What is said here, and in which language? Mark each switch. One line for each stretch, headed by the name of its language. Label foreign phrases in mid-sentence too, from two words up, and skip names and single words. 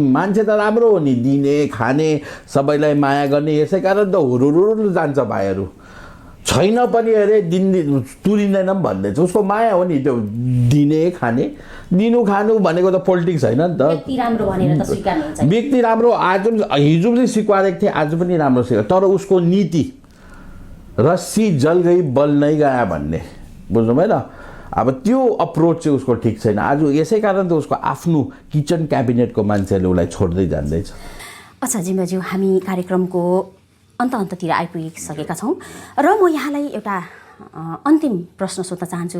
Nepali: मान्छे त राम्रो हो नि, दिने खाने सबैलाई माया गर्ने, यसै कारण त हुरुरुरु जान्छ भाइहरू। छैन पनि अरे दिन तुरिँदैन पनि भन्दैछ। उसको माया हो नि त्यो दिने खाने। दिनु खानु भनेको त पोलिटिक्स होइन नि त। व्यक्ति राम्रो आज हिजो पनि स्वीकारेको थिएँ, आज पनि राम्रो स्वीकार, तर उसको नीति
Hindi: रस्सी जल गई
Nepali: बल नै गया भन्ने बुझ्नुभयो न। अब त्यो अप्रोच चाहिँ उसको ठिक छैन। आज यसै कारण त उसको आफ्नो
English: kitchen cabinet
Nepali: मान्छेहरूले उसलाई छोड्दै जान्दैछ। अच्छा जिम्बाज्यू, हामी कार्यक्रमको अन्ततिर आइपुगिसकेका छौँ र म यहाँलाई एउटा अन्तिम प्रश्न सोध्न चाहन्छु।